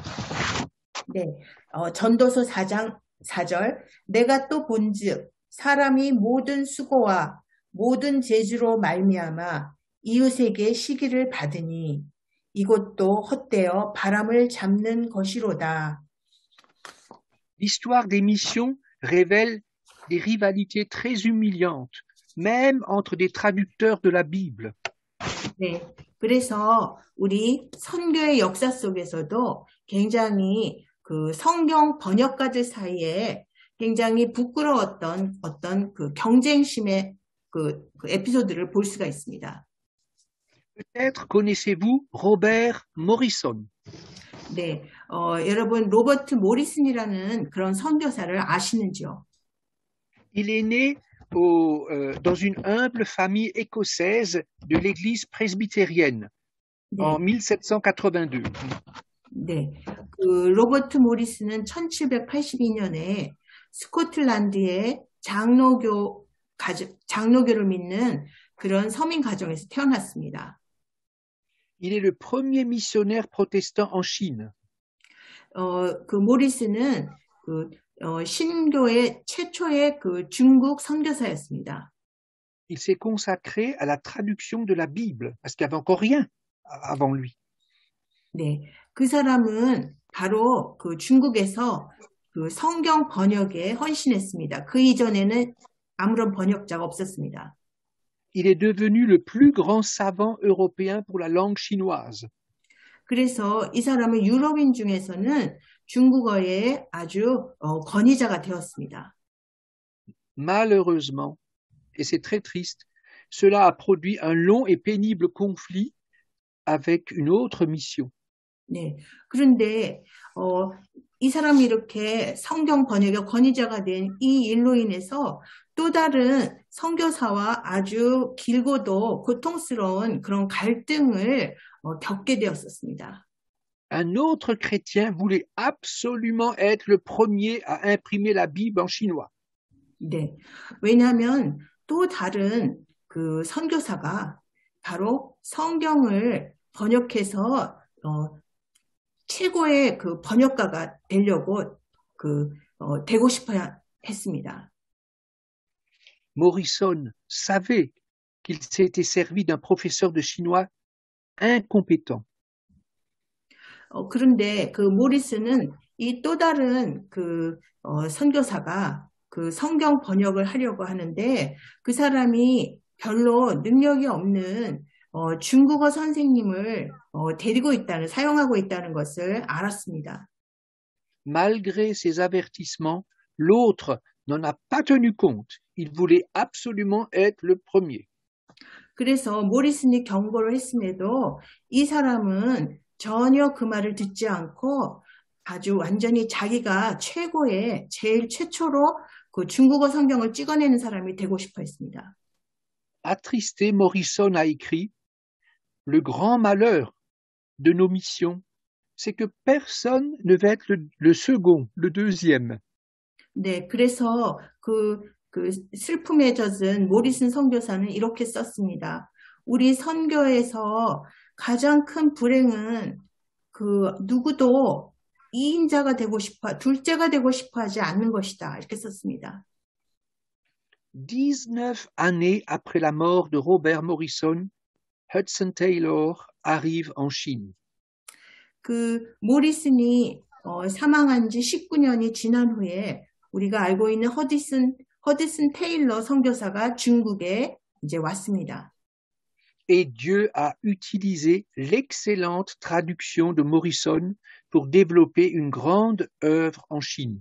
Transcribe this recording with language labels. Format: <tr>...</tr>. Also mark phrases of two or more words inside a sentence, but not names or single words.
<ko>네, 전도서 4장 4절, 내가 또 본즉 사람이 모든 수고와 모든 재주로 말미암아 이웃에게 시기를 받으니 이것도 헛되어 바람을 잡는 것이로다.</ko> <fr>L'histoire des missions révèle des rivalités très humiliantes, même entre des traducteurs de la Bible.</fr> <ko>네, 그래서 우리 선교의 역사 속에서도 굉장히 그 성경 번역가들 사이에 굉장히 부끄러웠던 어떤 그 경쟁심의 그 에피소드를 볼 수가 있습니다.</ko> <fr>Peut-être connaissez-vous Robert Morrison.</fr> <ko>네, 여러분 로버트 모리슨이라는 그런 선교사를 아시는지요?</ko> <fr>Il est né dans une humble famille écossaise de l'église presbytérienne</fr> <ko>네,</ko> <fr>en 1782.</fr> <ko>네, 그 로버트 모리슨은 1782년에 스코틀랜드의 장로교를 믿는 그런 서민 가정에서 태어났습니다.</ko> <fr>Il est le premier missionnaire protestant en Chine.</fr> <ko>그 모리슨은 신교의 최초의 그 중국 선교사였습니다.</ko> <fr>Il s'est consacré à la traduction de la Bible, parce qu'il n'y avait encore rien avant lui.</fr> <ko>네, 그 사람은 바로 그 중국에서 그 성경 번역에 헌신했습니다. 그 이전에는 아무런 번역자가 없었습니다.</ko> <fr>Il est devenu le plus grand savant européen pour la langue chinoise.</fr> <ko>그래서 이 사람은 유럽인 중에서는 중국어의 아주 권위자가 되었습니다.</ko> <fr>Malheureusement, et c'est très triste, cela a produit un long et pénible conflit avec une autre mission.</fr> <ko>네, 그런데 이 사람이 이렇게 성경 번역의 권위자가 된 이 일로 인해서 또 다른 선교사와 아주 길고도 고통스러운 그런 갈등을 겪게 되었었습니다.</ko> <fr>Un autre chrétien voulait absolument être le premier à imprimer la Bible en chinois.</fr> <ko>네, 왜냐하면 또 다른 그 선교사가 바로 성경을 번역해서 최고의 그 번역가가 되려고 되고 싶어 했습니다.</ko> <fr>Morrison savait qu'il s'était servi d'un professeur de chinois incompétent.</fr> <ko>그런데 그 모리스는 이 또 다른 그 선교사가 그 성경 번역을 하려고 하는데 그 사람이 별로 능력이 없는 중국어 선생님을 사용하고 있다는 것을 알았습니다.</ko> <fr>Malgré ses avertissements, l'autre n'en a pas tenu compte. Il voulait absolument être le premier.</fr> <ko>그래서 모리슨이 경고를 했음에도 이 사람은 전혀 그 말을 듣지 않고 아주 완전히 자기가 제일 최초로 그 중국어 성경을 찍어내는 사람이 되고 싶어 했습니다.</ko> <fr>Attristé, Morrison a écrit « Le grand malheur de nos missions, c'est que personne ne va être le second, le deuxième. »</fr> <ko>네, 그래서 그 슬픔에 젖은 모리슨 선교사는 이렇게 썼습니다. 우리 선교에서 가장 큰 불행은 그 누구도 2인자가 둘째가 되고 싶어 하지 않는 것이다. 이렇게 썼습니다.</ko> <fr>19 années après la mort de Robert Morrison, Hudson Taylor arrive en Chine.</fr> <ko>그 모리슨이 사망한 지 19년이 지난 후에 우리가 알고 있는 허드슨 테일러 선교사가 중국에 이제 왔습니다.</ko> <fr>Et Dieu a utilisé l'excellente traduction de Morrison pour développer une grande œuvre en Chine.</fr>